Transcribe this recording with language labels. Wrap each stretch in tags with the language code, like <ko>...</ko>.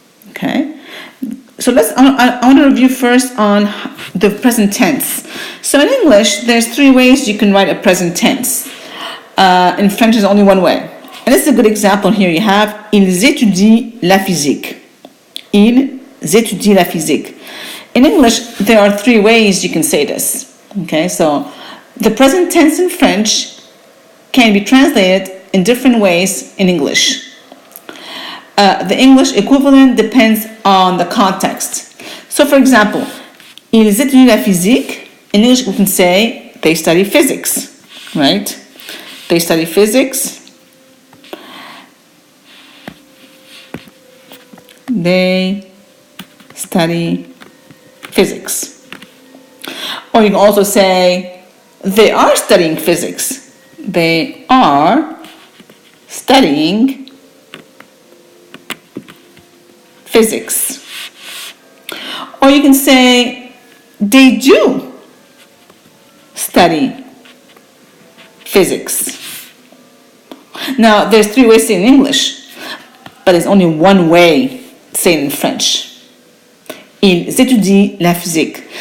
<en>Okay, so I want to review first on the present tense. So in English, there's 3 ways you can write a present tense. In French, there's only one way. And this is a good example here. You have</en> <fr>ils étudient la physique. Ils étudient la physique.</fr> <en>In English, there are 3 ways you can say this. Okay, so the present tense in French can be translated in different ways in English. The English equivalent depends on the context. So for example,</en> <fr>ils étudient la physique.</fr> <en>In English, we can say they study physics, right? They study physics. They study physics. Or you can also say they are studying physics. They are studying physics. Or you can say they do study physics. Now, there's 3 ways to say it in English, but there's only one way to say it in French.</en> <fr>Ils étudient la physique.</fr>